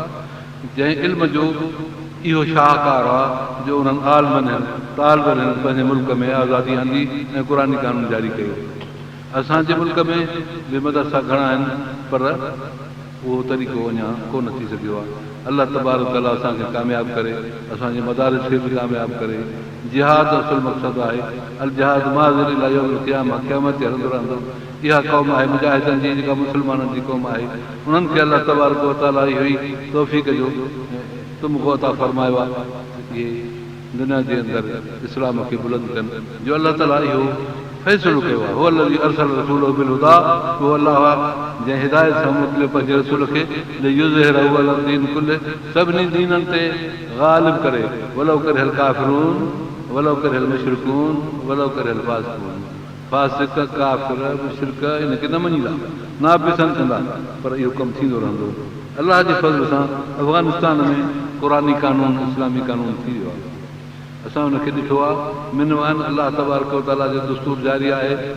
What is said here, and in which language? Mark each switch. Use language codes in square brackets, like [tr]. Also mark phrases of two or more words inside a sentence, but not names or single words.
[sd] जंहिं इल्म जो इहो शाहकार आहे जो उन्हनि आलमनि तालिबनि पंहिंजे मुल्क में आज़ादी आंदी ऐं क़ुरानी क़ानून जारी कयो। असांजे मुल्क में बि मदरसा घणा आहिनि पर उहो तरीक़ो अञा कोन थी सघियो आहे। [ar] الله تبارك وتعالى [sd] असांखे कामयाबु करे, असांजे मदारिस खे बि कामयाबु करे। जिहाद असुल मक़सदु आहे। [ar] الجهاد ماض إلى يوم القيامة, [sd] क़यामत ते हलंदो रहंदो। इहा क़ौम आहे मुजाहिदनि जी, जेका मुस्लमाननि जी क़ौम आहे। उन्हनि खे [ar] الله تبارك وتعالى [sd] इहो ई तौफ़ीक़ जो तुमको अता फरमायो आहे इहे दुनिया जे अंदरि इस्लाम खे बुलंद कनि, जो अलाह ताला इहो फ़ैसिलो कयो आहे। [ar] هو الذي أرسل رسوله بالهدى, [sd] उहो अलाह जंहिं हिदायत सां मोकिलियो पंहिंजे रसूल खे [ar] ليظهره على الدين كله, [sd] सभिनी दीननि ते ग़ालिब करे। [ar] ولو كره الكافرون ولو كره المشركون ولو كره الفاسقون. [sd] फासिक, काफ़िर, मुशरिक इनखे न मञींदा, नापसंद कंदा, पर इहो कमु थींदो रहंदो। अलाह जे फज़ल सां अफ़गानिस्तान में क़ुरानी क़ानून, इस्लामी क़ानून थी वियो आहे। असां हुनखे ॾिठो आहे मिनवान [ar] الله تبارك وتعالى [sd] जो दस्तूर जारी आहे।